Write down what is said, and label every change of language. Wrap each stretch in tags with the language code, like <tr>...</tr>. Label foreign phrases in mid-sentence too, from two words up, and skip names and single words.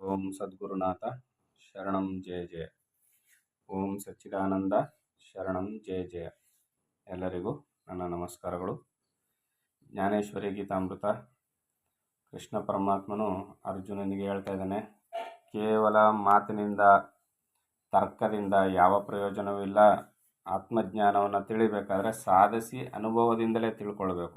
<sa>ಓಂ ಸದ್ಗುರುನಾಥ ಶರಣಂ ಜಯ ಜಯ. ಓಂ ಸಚ್ಚಿದಾನಂದ ಶರಣಂ ಜಯ ಜಯ.</sa> <kn>ಎಲ್ಲರಿಗೂ ನನ್ನ ನಮಸ್ಕಾರಗಳು. ಜ್ಞಾನೇಶ್ವರಿ ಗೀತಾಮೃತ ಕೃಷ್ಣ ಪರಮಾತ್ಮನು ಅರ್ಜುನನಿಗೆ ಹೇಳ್ತಾ ಇದ್ದಾನೆ, ಕೇವಲ ಮಾತಿನಿಂದ ತರ್ಕದಿಂದ ಯಾವ ಪ್ರಯೋಜನವೂ ಇಲ್ಲ. ಆತ್ಮಜ್ಞಾನವನ್ನು ತಿಳಿಬೇಕಾದ್ರೆ ಸಾಧಿಸಿ ಅನುಭವದಿಂದಲೇ ತಿಳ್ಕೊಳ್ಬೇಕು.</kn>